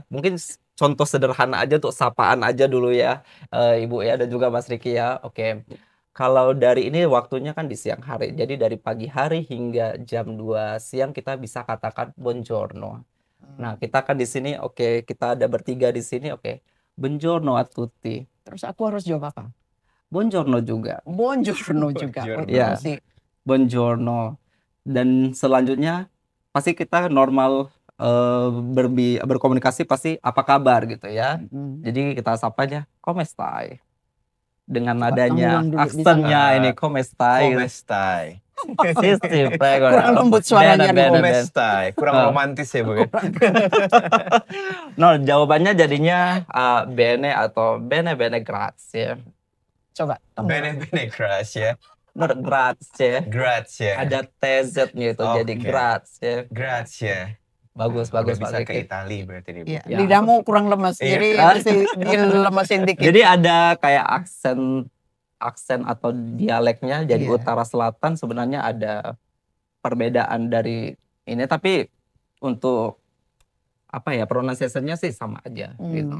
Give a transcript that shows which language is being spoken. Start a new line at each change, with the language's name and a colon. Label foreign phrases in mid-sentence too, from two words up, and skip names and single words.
Indonesian: Mungkin contoh sederhana aja untuk sapaan aja dulu ya, Ibu ya, dan juga Mas Riki ya. Oke. Kalau dari ini waktunya kan di siang hari. Jadi dari pagi hari hingga jam 2 siang kita bisa katakan buongiorno. Nah, kita kan di sini kita ada bertiga di sini,
Italian: buongiorno a tutti.
Indonesian: Terus aku harus jawab apa? Buongiorno juga. Buongiorno juga. Buongiorno. Ya. Masih. Buongiorno. Dan selanjutnya pasti kita normal berkomunikasi pasti apa kabar gitu ya. Jadi kita sapanya
Italian: come stai.
Indonesian: Dengan Coba nadanya, kamu ulang dulu, bisa aksennya ini
Italian: come stai. Come stai. Sì, sì, prego.
Indonesian: Kurang lembut suaranya, Bene, Come bene. stai. Kurang romantis ya, Bu ya. No, jawabannya jadinya bene atau
Italian: bene bene grazie.
Indonesian: Coba.
Italian: Bene bene grazie. No, grazie.
Indonesian: Grazie. Ada TZ-nya itu jadi Oke. grazie. Grazie. Bagus, Udah bagus bisa Pak ke Riki. Itali berarti nih, Bu. Iya, Ya. lidahmu kurang lemes, Iya. jadi mesti dilemesin dikit. Jadi ada kayak aksen atau dialeknya. Jadi Iya. utara selatan sebenarnya ada perbedaan dari ini, tapi untuk pronunciation-nya sih sama aja gitu.